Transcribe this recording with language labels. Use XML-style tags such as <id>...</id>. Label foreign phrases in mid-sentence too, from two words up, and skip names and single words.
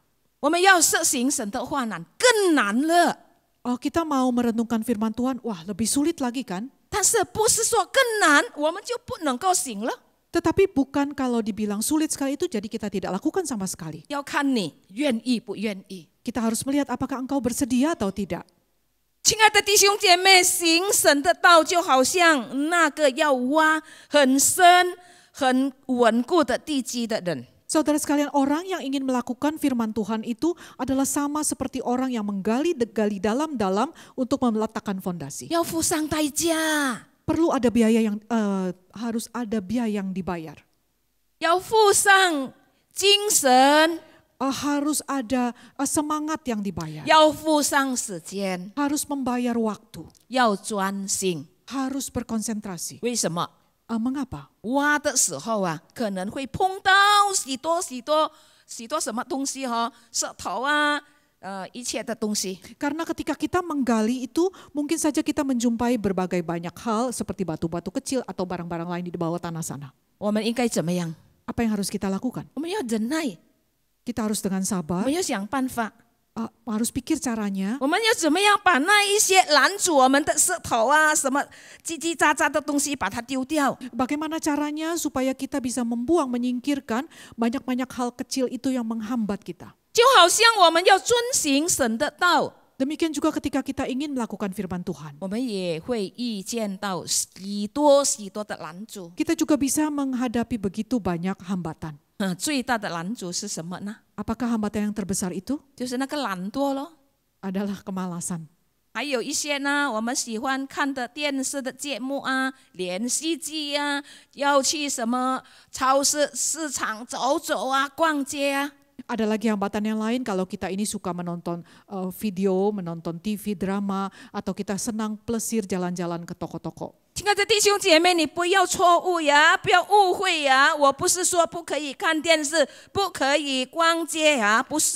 <zh>我们要实行神的话难，更难了。</zh> <id>Kita mau merenungkan firman Tuhan, wah lebih sulit lagi kan?</id> <zh>但是不是说更难，我们就不能够行了？</zh> <id>Tetapi bukan kalau dibilang sulit sekali itu jadi kita tidak lakukan sama sekali.</id> <zh>要看你愿意不愿意。</zh> <id>Kita harus melihat apakah engkau bersedia atau tidak.</id> <zh>亲爱的弟兄姐妹，行神的道就好像那个要挖很深、很稳固的地基的人。</zh> <id>Saudara sekalian, orang yang ingin melakukan firman Tuhan itu adalah sama seperti orang yang menggali dalam-dalam untuk meletakkan fondasi.</id> <zh>要付上代价，</zh> <id>Perlu ada biaya yang harus ada biaya yang dibayar.</id> <zh>要付上精神，</zh> <id>Harus ada semangat yang dibayar.</id> <zh>要付上时间，</zh> <id>Harus membayar waktu.</id> <zh>要专心。</zh> <id>Harus berkonsentrasi.</id> <zh>为什么？</zh> <id>Mengapa?</id> <zh>挖的时候啊，可能会碰到许多什么东西哈，石头啊，一切的东西。</zh> <id>Karena ketika kita menggali itu mungkin saja kita menjumpai berbagai banyak hal seperti batu-batu kecil atau barang-barang lain di bawah tanah sana.</id> <zh>我们应该怎么样？</zh> <id>Apa yang harus kita lakukan?</id> <zh>我们要忍耐，</zh> <id>Kita harus dengan</id> <zh>我</zh> <id>sabar,</id> <zh>们要想办法。</zh> <id>harus pikir caranya.</id> <zh>我们要怎么样把那一些拦阻我们的石头啊，什么叽叽喳喳的东西，把它丢掉？</zh> <id>Bagaimana caranya supaya kita bisa membuang, menyingkirkan banyak-banyak hal kecil itu yang menghambat kita.</id> <zh>就好像我们要遵行神的道，</zh> <id>Demikian juga ketika kita ingin melakukan firman Tuhan.</id> <zh>我们也会遇见到许多的拦阻。</zh> <id>Kita juga bisa menghadapi begitu banyak hambatan.</id> <zh>最大的拦阻是什么呢？</zh> <id>Apakah hambatan yang terbesar itu</id> <zh>就是那个懒惰咯。</zh> <id>adalah kemalasan?</id> <zh>还有一些呢，我们喜欢看的电视的节目啊，连续剧啊，要去什么超市、市场走走啊，逛街啊。</zh> <id>Ada lagi hambatan yang lain kalau kita ini suka menonton video, menonton TV, drama, atau kita senang plesir jalan-jalan ke toko-toko.</id> <zh>亲爱的弟兄姐妹，你不要错误呀，不要误会呀。我不是说不可以看电视，不可以逛街呀，不是。</zh>